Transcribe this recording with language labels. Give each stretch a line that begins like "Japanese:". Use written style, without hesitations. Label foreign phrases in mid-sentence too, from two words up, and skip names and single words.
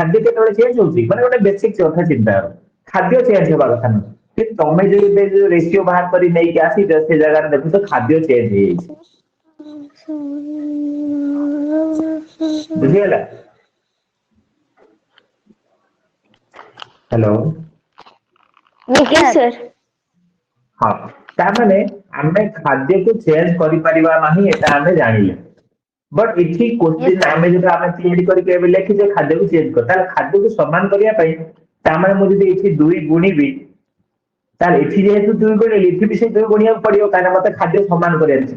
Odia: ଖାଦ୍ୟ କେତେବେଳେ ଚେଞ୍ଜ ହଉଛି, ମାନେ ଗୋଟେ ବେସିକ କଥା ଚିନ୍ତା କର, ଖାଦ୍ୟ ଚେଞ୍ଜ ହେବା କଥା ନୁହେଁ, କିନ୍ତୁ ତମେ ଯୋଉ ରେସିଓ ବାହାର କରି ନେଇକି ଆସିଛ ସେ ଜାଗାରେ ଦେଖୁଛ ଖାଦ୍ୟ ଚେଞ୍ଜ ହେଇଯାଇଛି। ବୁଝିଗଲା?
English: ହ୍ୟାଲୋ। यस यस सर सर।
Odia: ହଁ, ତାମାନେ ଆମେ ଖାଦ୍ୟକୁ ଚେଞ୍ଜ କରିପାରିବା ନାହିଁ, ଏଟା ଆମେ ଜାଣିଲେ। ବଟ ଏଠି
English: यस କୋଶ୍ଚିନ୍ सर
Odia: ଆମେ ଯଦି ଆମେ ତିଆରି କରିକି ଏବେ ଲେଖିଛେ ଖାଦ୍ୟକୁ ଚେଞ୍ଜ କର, ତାହେଲେ ଖାଦ୍ୟକୁ ସମାନ କରିବା ପାଇଁ ତାମାନେ ମୁଁ ଯଦି ଏଠି 2 ଗୁଣିବି, ତାହେଲେ ଏଠି ଯେହେତୁ 2 ଗୁଣିଲି ଏଠି ବି ସେ 2 ଗୁଣିବାକୁ ପଡିବ, କାହିଁକିନା ମତେ ଖାଦ୍ୟ ସମାନ କରିବାର ଅଛି।